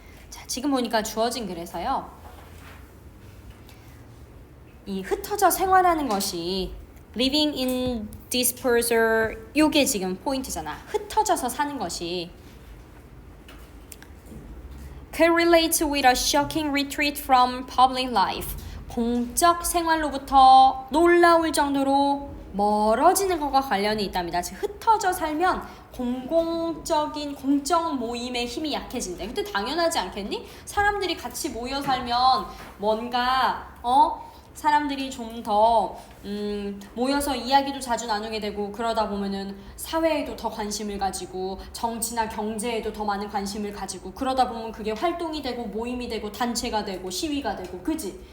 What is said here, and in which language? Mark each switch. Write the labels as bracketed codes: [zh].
[ko] 자, 지금 보니까 주어진 글에서요. 이 흩어져 생활하는 것이 [en] living in dispersal [ko] 요게 지금 포인트잖아. 흩어져서 사는 것이 [en] correlates with a shocking retreat from public life. [ko] 공적 생활로부터 놀라울 정도로 멀어지는 것과 관련이 있답니다. 즉 흩어져 살면 공적 모임의 힘이 약해진대. 근데 당연하지 않겠니? 사람들이 같이 모여 살면 뭔가 사람들이 좀 더 모여서 이야기도 자주 나누게 되고 그러다 보면은 사회에도 더 관심을 가지고 정치나 경제에도 더 많은 관심을 가지고 그러다 보면 그게 활동이 되고 모임이 되고 단체가 되고 시위가 되고 그지?